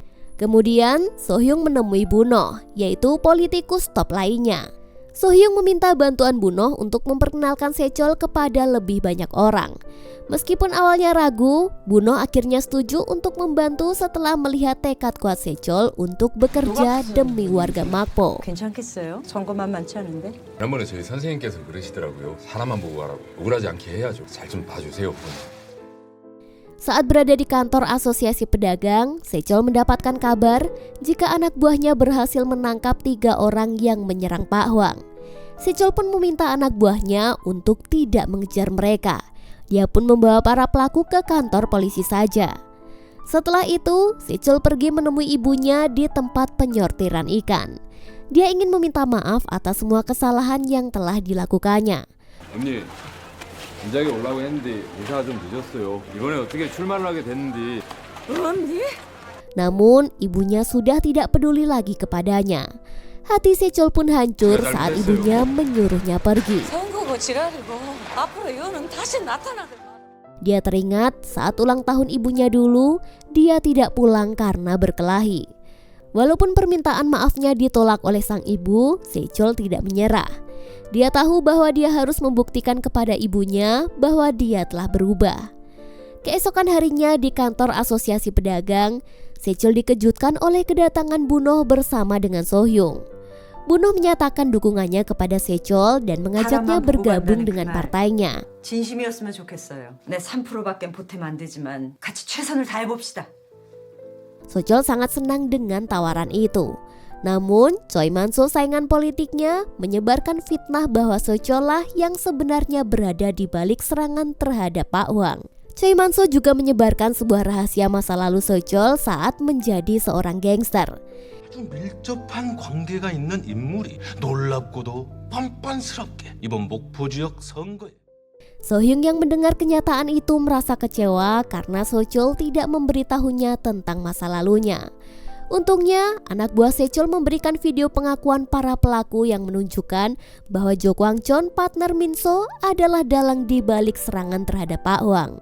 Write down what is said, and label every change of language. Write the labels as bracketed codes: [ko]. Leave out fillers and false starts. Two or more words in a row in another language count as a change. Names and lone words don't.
[id] Kemudian Sohyung menemui Buno, yaitu politikus top lainnya. Sohyung meminta bantuan Bunoh untuk memperkenalkan Sechol kepada lebih banyak orang. Meskipun awalnya ragu, Bunoh akhirnya setuju untuk membantu setelah melihat tekad kuat Sechol untuk bekerja demi warga Makpo. [ko] 괜찮겠어요? 선거 만만치 않은데. 지난번에 저희 선생님께서 그러시더라고요. 사람만 보고 가라고. 억울하지 않게 해야죠. 잘 좀 봐주세요. [id] Saat berada di kantor asosiasi pedagang, Sechol mendapatkan kabar jika anak buahnya berhasil menangkap 3 orang yang menyerang Pak Hwang. Sechol pun meminta anak buahnya untuk tidak mengejar mereka. Dia pun membawa para pelaku ke kantor polisi saja. Setelah itu, Sechol pergi menemui ibunya di tempat penyortiran ikan. Dia ingin meminta maaf atas semua kesalahan yang telah dilakukannya. [ko] 언니, 인자기 오려고 했는데 의사가 좀 늦었어요. 이번에 어떻게 출마를 하게 됐는지. 언니? [id] Namun, ibunya sudah tidak peduli lagi kepadanya. Hati Sechol pun hancur saat ibunya menyuruhnya pergi. [ko] 선거고 지랄이고 앞으로 이거는 다시 나타나들. [id] Dia teringat saat ulang tahun ibunya dulu, dia tidak pulang karena berkelahi. Walaupun permintaan maafnya ditolak oleh sang ibu, Sechol tidak menyerah. Dia tahu bahwa dia harus membuktikan kepada ibunya bahwa dia telah berubah. Keesokan harinya di kantor asosiasi pedagang, Sechol dikejutkan oleh kedatangan Bunoh bersama dengan Sohyung. Bunoh menyatakan dukungannya kepada Sechol dan mengajaknya bergabung dengan partainya. [ko] 진심이었으면 좋겠어요. 내 3%밖엔 보탬 안 되지만 같이 최선을 다해봅시다. [id] Sechol sangat senang dengan tawaran itu. Namun, Choi Man-soo saingan politiknya menyebarkan fitnah bahwa Sechol lah yang sebenarnya berada di balik serangan terhadap Pak Hwang. Choi Man-soo juga menyebarkan sebuah rahasia masa lalu Sechol saat menjadi seorang gangster. [ko] 아주 밀접한 관계가 있는 인물이 놀랍고도 뻔뻔스럽게 이번 목포 지역 선거에 [id] Sohyung yang mendengar kenyataan itu merasa kecewa karena Sechol tidak memberitahunya tentang masa lalunya. Untungnya, anak buah Sechol memberikan video pengakuan para pelaku yang menunjukkan bahwa Jo Kwang-chon, partner Min-soo, adalah dalang di balik serangan terhadap Pak Hwang.